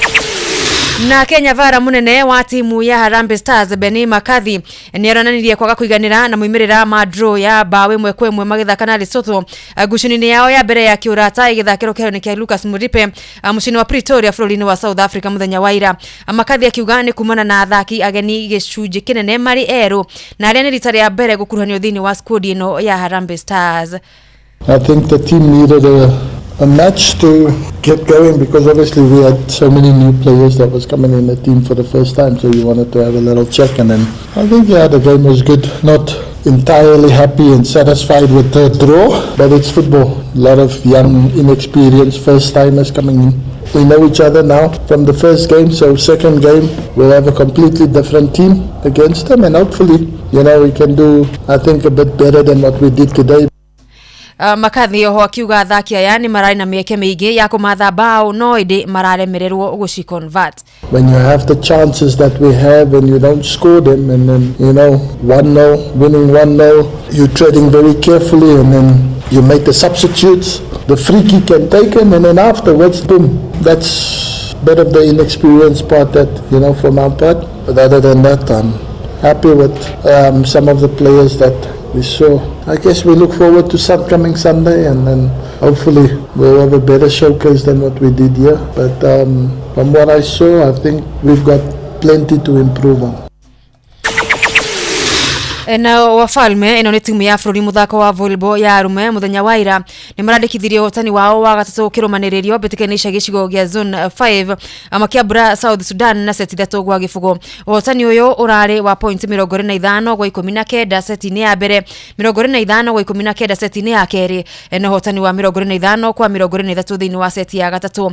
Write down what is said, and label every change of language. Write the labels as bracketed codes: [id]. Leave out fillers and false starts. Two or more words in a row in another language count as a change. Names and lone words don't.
[ki] Na Kenya Vara munene wa timu ya Harambee Stars Beni Makathi nĩ aronanirie kwaga kũiganĩra na moimĩrĩra ma draw ya bao 1-1 magĩthaka na Lesotho ngucanio-inĩ yao ya mbere ya kĩũrata igĩthakĩrwo kĩharo-inĩ kĩa Lucas Muripe mũciĩ wa Pretoria bũrũri-inĩ wa South Africa mũthenya wa ira. Makathi akiuga nĩ kumana na athaki ageni gĩcunjĩ kĩnene marĩ erũ na arĩa nĩ rita rĩa mbere gũkuruhanio thĩinĩ wa squad ĩno ya Harambee Stars. [en] I think the team needed a match to get going because obviously we had so many new players that was coming in the team for the first time, so you wanted to have a little check. And then I think the game was good. Not entirely happy and satisfied with the draw, but it's football. A lot of young, inexperienced first timers coming in. We know each other now from the first game, so second game we'll have a completely different team against them, and hopefully, we can do, I think, a bit better than what we did today. [ki] Makathi oho akiuga athaki aya nĩ mararĩ na mĩeke mĩingĩ ya kũmatha bao no ĩndĩ mararemererwo gũci convert. [en] When you have the chances that we have and you don't score them, and then 1-0 winning 1-0, you're treading very carefully, and then you make the substitutes, the free kick can take them, and then afterwards boom. That's a bit of the inexperienced part that from our part, but other than that I'm happy with some of the players that we saw. I guess we look forward to coming Sunday, and then hopefully we'll have a better showcase than what we did here. But from what I saw, I think we've got plenty to improve on. [ki] Na Wafalme ino nĩ timu ya bũrũri muthako wa volleyball ya arume muthenya wa ira nĩ marandĩkithirie ũhotani wao wa gatatũ kĩrũmanĩrĩrio mbĩtĩka-inĩ cia gĩcigo gĩa zone 5 makĩambũra South Sudan na seti 3 gwa gĩbũgũ. Ũhotani ũyũ ũrarĩ wa point 45 gwa 19 seti-inĩ ya mbere, 45 gwa 19 seti-inĩ ya kerĩ, na ũhotani wa 45 kwa 43 thĩinĩ wa seti ya gatatũ.